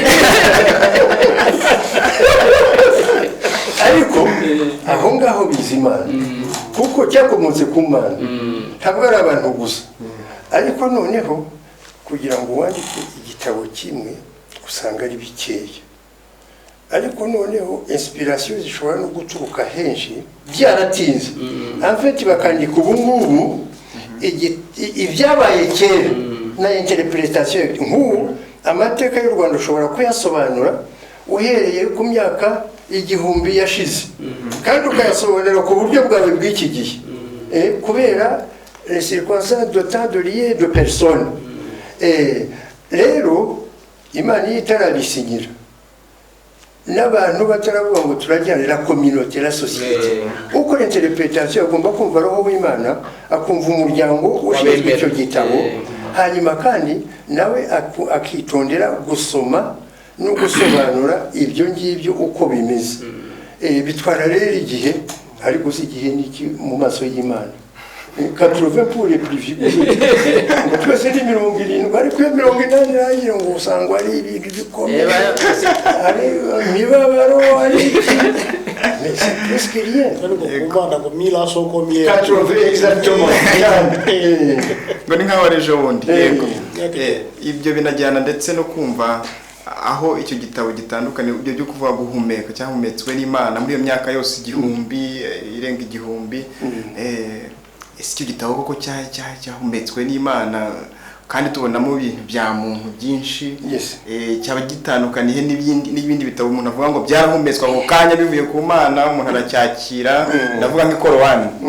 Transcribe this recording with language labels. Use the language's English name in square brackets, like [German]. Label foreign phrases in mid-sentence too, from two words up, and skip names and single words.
[Kinyarwanda] Ariko aho ngaho bizimana kuko cyakomotse ku Mana, ntabwo ari abantu gusa. Ariko noneho kugira ngo wandike igitabo kimwe usanga ari bikeya, ariko noneho inspiration zishobora no guturuka henshi byaratinze. [French] En fait [Kinyarwanda] bakandika ubu ngubu ibyabaye kera na interpretation nk'ubu amateka y'u Rwanda ushobora kuyasobanura uhereye ku myaka 1000 yashize kandi ukayasobanura ku buryo bwawe bw'iki gihe kubera [French] les circonstances de temps de lié de personnes. [Kinyarwanda] Rero imana iyo itarabisinyira n'abantu bataravuga ngo turajyana [French] la communauté la société [Kinyarwanda] uko interpretation agomba kumva roho w'Imana akumva umuryango ushinzwe icyo gitabo hanyuma kandi nawe akitondera gusoma no gusobanura ibyo ngibyo uko bimeze bitwara rero igihe ariko si igihe n'iki mu maso y'Imana 80 [French] pour les plus vieux [Kinyarwanda] twese ni 70 ariko 80 nayo ngo usanga ari ibintu bikomeye ari mibabaro ari [French] mais c'est presque rien [Kinyarwanda] kumva ngo [French] 1000 ans sont combien 80 exactement [Kinyarwanda] ngo ni nkaho rejo wundi yego ibyo binajyana ndetse no kumva aho icyo gitabo gitandukanye ibyo byo kuvuga guhumeka cyangwa humetswe n'Imana muri iyo myaka yose igihumbi irenga igihumbi icyo gitabo koko cyahumetswe n'Imana kandi tubonamo ibintu bya muntu byinshi cyaba gitandukaniye n'ibindi bitabo umuntu avuga ngo byarahumetswe ako kanya bivuye ku Mana umuntu aracyakira ndavuga nk'ikorowani